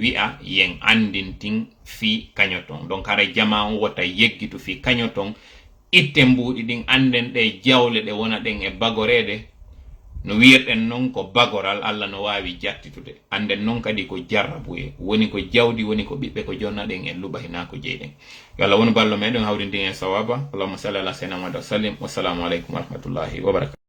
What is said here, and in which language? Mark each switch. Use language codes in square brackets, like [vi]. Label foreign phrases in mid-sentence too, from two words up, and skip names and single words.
[ff] wi'a yen andintin fi kañoton donc haray jama on wota yeggitu fi kañoton itte mbuuɗi ɗin anden ɗe jawle ɗe wona ɗen e bagorede no wirɗen noon ko bagoral Allah no wawi jattitude anden noon kadi ko jarrabuye woni ko jawdi woni ko ɓiɓɓe ko jonnaɗen en luɓa hina ko jeyɗen yo Allah wonu ballo meɗen hawrindin en sawaba [ar] اللهم صل على سيدنا محمد وسلم والسلام عليكم ورحمة الله وبركاته